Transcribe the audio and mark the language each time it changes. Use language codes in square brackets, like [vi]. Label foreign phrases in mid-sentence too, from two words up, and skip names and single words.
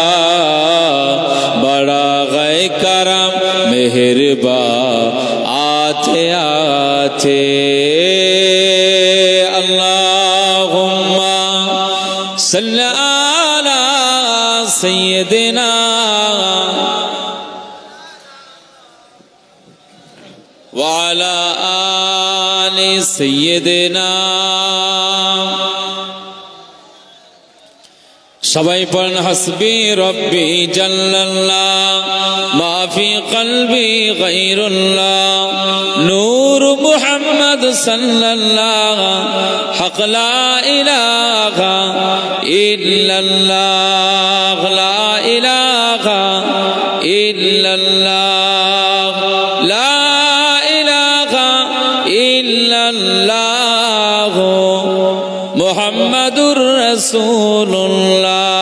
[ur] بڑا غے کرم مہربان آتے آتے، [ar] اللہم صلی علی سیدنا وعلی آل سیدنا، [bn] সবাই পড়েন [ar] حسبي ربي جل الله ما في قلبي غير الله نور محمد صلى الله حق لا إله إلا الله لا إله إلا الله لا إله إلا الله محمد رسول الله.